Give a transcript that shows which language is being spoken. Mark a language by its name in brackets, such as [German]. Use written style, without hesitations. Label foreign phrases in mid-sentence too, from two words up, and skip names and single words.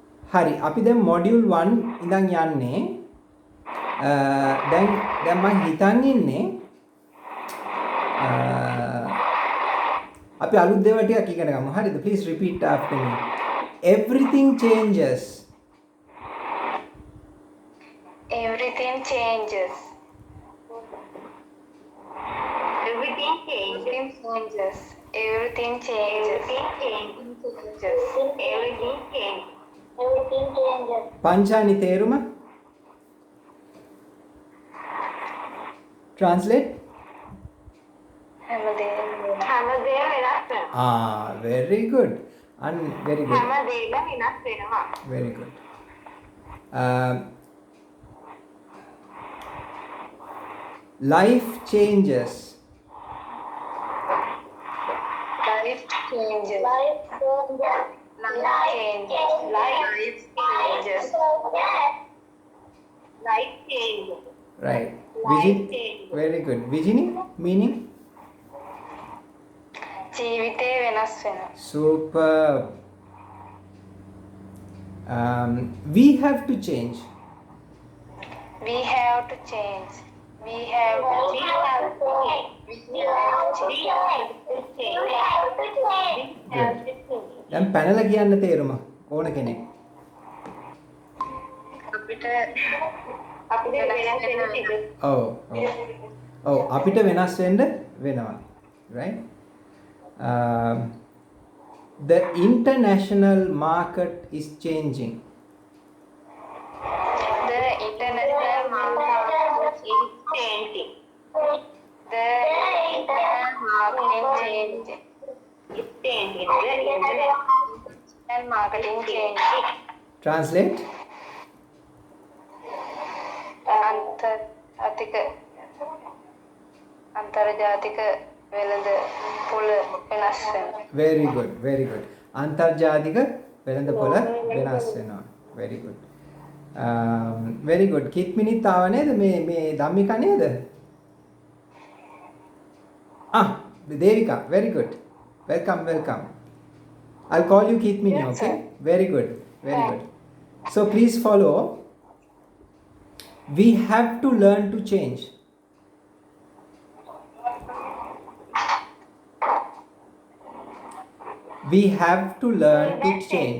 [Sinhala] හරි අපි දැන් මොඩියුල් 1 ඉඳන් යන්නේ දැන් මම හිතන් ඉන්නේ අපි අලුත් දේවල් ටිකක් ඉගෙන ගමු. හරිද? [English] Please repeat after me. Everything changes. Everything changes. Everything changes. Everything changes. Everything changes. Everything changes. [Sinhala] පංචානි තේරුම? Translate. හැමදේම හැමදේම වෙනස් වෙනවා. [English] Very good. Very good. [Sinhala] හැමදේම වෙනස් වෙනවා. [English] Very good. Life changes. life changes. Life changes. Life changes. Life changes. Right. Life changes. Very good. Vijini, meaning? [Sinhala] ජීවිතේ වෙනස් වෙනවා. [English] Superb. We have to change. We have to change. We have to [Sinhala] දැන් පැනලා කියන්න තේරුම ඕන කෙනෙක්. අපිට ඔව් අපිට වෙනස් වෙන්න වෙනවා. [English] Right? The international market is changing. The international market is changing. The international marketing changing. It's changing. The international Marketing changing. Translate. [Sinhala] අන්තර්ජාතික වෙළඳ පොළ වෙනස් වෙනවා. [English] Very good. Very good. අන්තර්ජාතික වෙළඳ පොළ වෙනස් වෙනවා. Very good. Very good. [Sinhala] කිත් මිනිත් ආව නේද මේ ධම්මිකා නේද? [English] Devika. Very good. Welcome. I'll call you Keith Mini, Yes, okay? sir. Very good. So please follow. We have to learn to change. We have to learn to change.